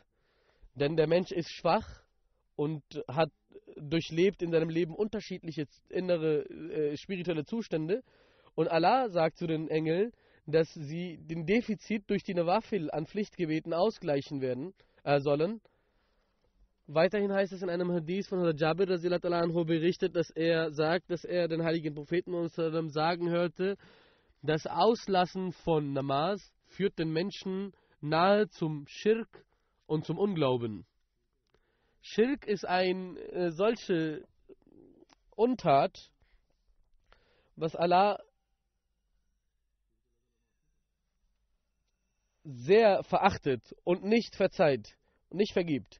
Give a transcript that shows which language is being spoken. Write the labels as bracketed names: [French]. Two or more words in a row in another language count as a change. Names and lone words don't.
[German] Denn der Mensch ist schwach und hat durchlebt in seinem Leben unterschiedliche innere spirituelle Zustände. Und Allah sagt zu den Engeln, dass sie den Defizit durch die Nawafil an Pflichtgebeten ausgleichen sollen. Weiterhin heißt es in einem Hadith von Jabir [Arabic] رضي الله عنه [German] berichtet, dass er sagt, dass er den heiligen Propheten sagen hörte, das Auslassen von Namaz führt den Menschen nahe zum Schirk und zum Unglauben. Schirk ist eine solche Untat, was Allah sehr verachtet und nicht verzeiht und nicht vergibt.